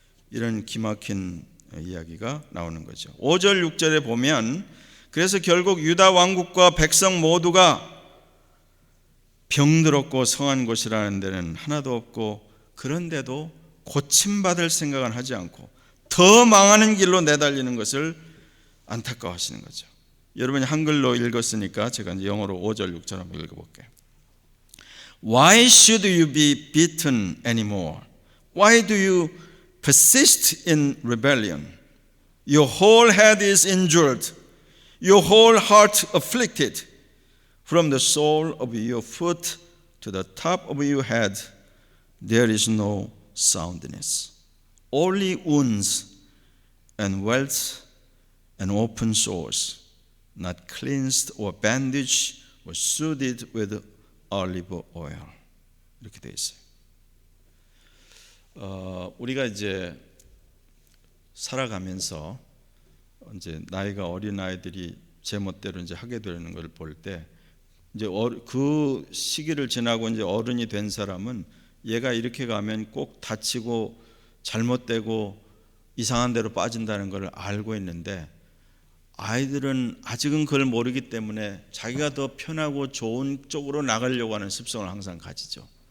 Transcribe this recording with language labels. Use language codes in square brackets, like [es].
[ko] 이런 기막힌 이야기가 나오는 거죠. 5절 6절에 보면, 그래서 결국 유다 왕국과 백성 모두가 병들었고 성한 곳이라는 데는 하나도 없고, 그런데도 고침받을 생각은 하지 않고 더 망하는 길로 내달리는 것을 안타까워하시는 거죠. 여러분이 한글로 읽었으니까 제가 이제 영어로 5절 6절 한번 읽어볼게요. [en] Why should you be beaten anymore? Why do you persist in rebellion? Your whole head is injured, your whole heart afflicted. From the sole of your foot to the top of your head, there is no soundness. Only wounds and welts and open sores, not cleansed or bandaged or soothed with olive oil. [ko] 이렇게 되어 있어요. 우리가 이제 살아가면서 이제 나이가 어린 아이들이 제멋대로 이제 하게 되는 걸 볼 때 이제 그 시기를 지나고 이제 어른이 된 사람은 얘가 이렇게 가면 꼭 다치고 잘못되고 이상한 데로 빠진다는 걸 알고 있는데, 아이들은 아직은 그걸 모르기 때문에 자기가 더 편하고 좋은 쪽으로 나가려고 하는 습성을 항상 가지죠.